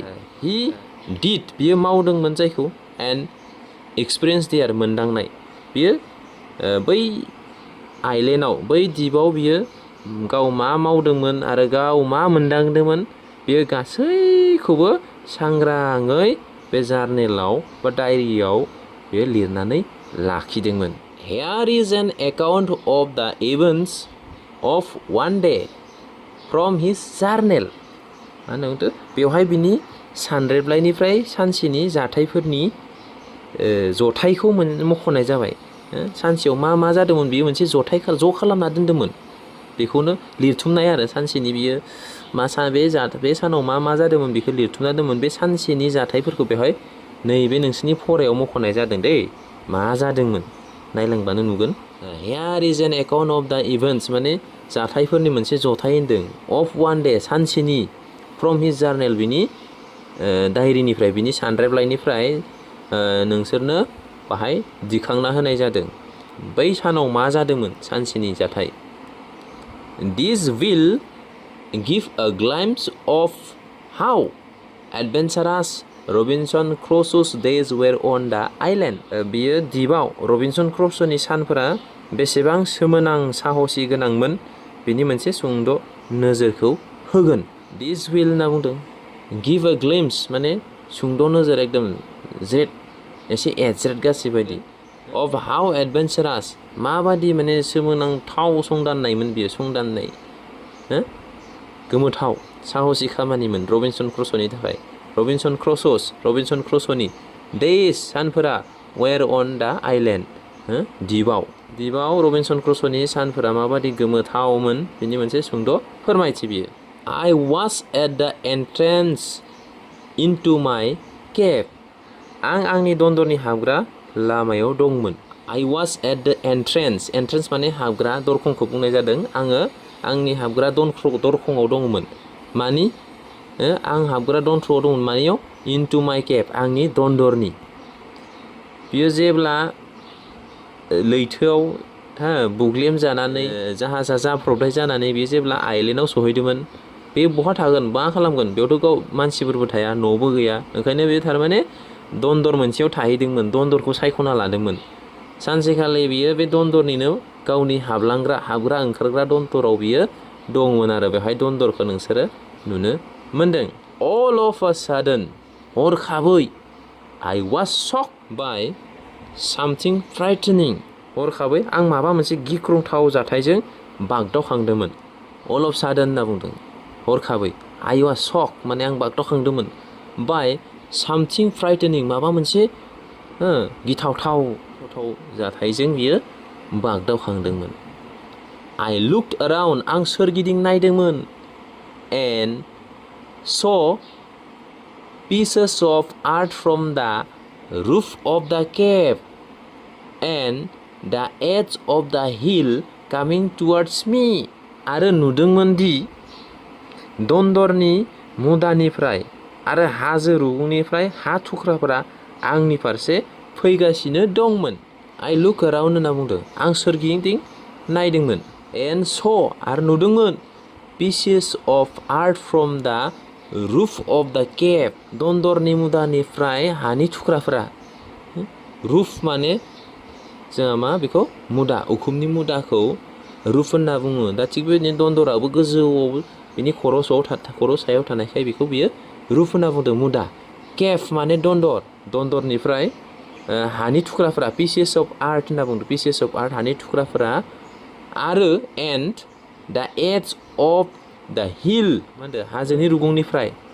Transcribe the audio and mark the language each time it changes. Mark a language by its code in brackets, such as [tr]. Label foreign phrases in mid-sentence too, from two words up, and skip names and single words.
[en] He did [brx] बियो मावदोंमोन जायखौ, [en] and experience there [brx] मोनदांनाय, बियो बै आइलेण्डआव, बै द्वीपआव बियो गाव मा मावदोंमोन आरो गाव मा मोनदांदोंमोन, बियो गासैखौबो सांग्राङै बे जार्नेलाव बा डायरियाव बियो लिरनानै लाखिदोंमोन। [en] Here is an account of the events of one day from his journal. [brx] मा होनना बुंदों? बेवहाय बिनि सानरेबलाइनिफ्राय सानसेनि जाथायफोरनि जथायखौ मख'नाय जाबाय। सानसेयाव मा जादोंमोन, बियो मोनसे ज' खालामना दोन्दोंमोन। बेखौनो लिरथुमनाय आरो सानसेनि बियो बे सानाव मा जादोंमोन बेखौ लिरथुमना दोनोमोन। बे सानसेनि जाथायफोरखौ बेवहाय नैबे नोंसोरनि फरायाव मख'नाय जादों दै, मा जादोंमोन नायलांबानो नुगोन। [en] Here is an account of the events [brx] माने जाथायफोरनि मोनसे जथाय होनदों। [en] of one day [brx] सानसेनि, [en] from his journal [brx] बिनि डायरिनिफ्राय, बिनि सानरेबलाइनिफ्राय नोंसोरनो बाहाय दिखांना होनाय जादों। बै सानाव मा जादोंमोन, सानसेनि जाथाय। [en] This will give a glimpse of how adventurous Robinson Crusoe's days were on the island. [brx] बियो द्वीपआव रबिनसन क्रुस'नि सानफोरा बेसेबां सोमोनां साहसि गोनांमोन, बिनि मोनसे सुंद' नोजोरखौ होगोन। [en] This will [brx] होनना बुंदों, [en] give a glimpse [brx] माने सुंद' नोजोर, एकदम एसे एज्रेद गासै बायदि। [en] of how adventurous [brx] माबादि माने सोमोनांथाव संदाननायमोन बियो, संदाननाय गोमोथाव साहसि खामानिमोन रबिनसन क्रुस'नि थाखाय। रबिनसन क्रुस'नि डेज सानफोरा [en] were on the island [brx] द्वीपआव रबिनसन क्रुस'नि सानफोरा माबादि गोमोथावमोन, बिनि मोनसे सुंद' फोरमायथि बियो। [en] I was at the entrance into my cave. [brx] आं आंनि दन्दरनि हाबग्रा लामायाव दंमोन। [en] I was at the entrance [brx] माने हाबग्रा दरखंखौ बुंनाय जादों। आङो आंनि हाबग्रा दरखंआव दंमोन। मानि आं हाबग्रा दरखंआव दंमोन मानियाव, [en] into my cave [brx] आंनि दन्दरनि। बियो जेब्ला लैथोआव बुग्लेम जानानै जाहाजा जाब्रबथाय जानानै बियो जेब्ला आइलेण्डआव सहैदोंमोन, बे बहा थागोन, मा खालामगोन, बेयावथ' गाव मानसिफोरबो थाया, न'बो गैया, ओंखायनो बे थारमाने दन्दर मोनसेयाव थाहैदोंमोन, दन्दरखौ सायख'ना लादोंमोन। सानसेखालि बियो बे दन्दरनिनो गावनि हाबग्रा ओंखारग्रा दन्दराव बियो दंमोन आरो बेवहाय दन्दरखौ नोंसोरो नुनो मोनदों। [en] All of a sudden हरखाबै I was shocked by something frightening [brx] हरखाबै आं माबा मोनसे गिख्रंथाव जाथायजों बागदावखांदोंमोन। [en] All of a sudden [brx] होनना बुंदों, हरखाबै। [en] I was shocked [brx] माने आं बागदावखांदोंमोन। [en] by something frightening [brx] माबा मोनसे गिथावथाव जाथायजों बियो बागदावखांदोंमोन। [en] I looked around [brx] आं सोरगिदिं नायदोंमोन [en] and saw pieces of earth from the roof of the cave and the edge of the hill coming towards me [brx] आरो नुदोंमोन दि दन्दरनि मुदानिफ्राय आरो हाजो रुगुंनिफ्राय हा थुख्राफोरा आंनि फारसे फैगासिनो दंमोन। [en] I look around [brx] होनना बुंदों, आं सोरगिदिं नायदोंमोन। [en] and saw [brx] आरो नुदोंमोन [en] pieces of art from the roof of the cave. [brx] दन्दरनि मुदानिफ्राय हानि थुख्राफोरा रुफ माने जोंहा मा बेखौ मुदा उखुमनि मुदाखौ रुफ होनना बुङो दा थिग बेबायदिनो दन्दराबो गोजौआव बिनि खर' सायाव थानायखाय बेखौ बियो रुफ होनना बुंदों मुदा केफ माने दन्दरनिफ्राय हानि थुख्राफोरा [en] pieces of art [brx] होनना बुंदों [en] pieces of art [brx] हानि थुख्राफोरा आरो [en] and the edges of the hill [brx] मा होनदों हाजोनि रुगुंनिफ्राय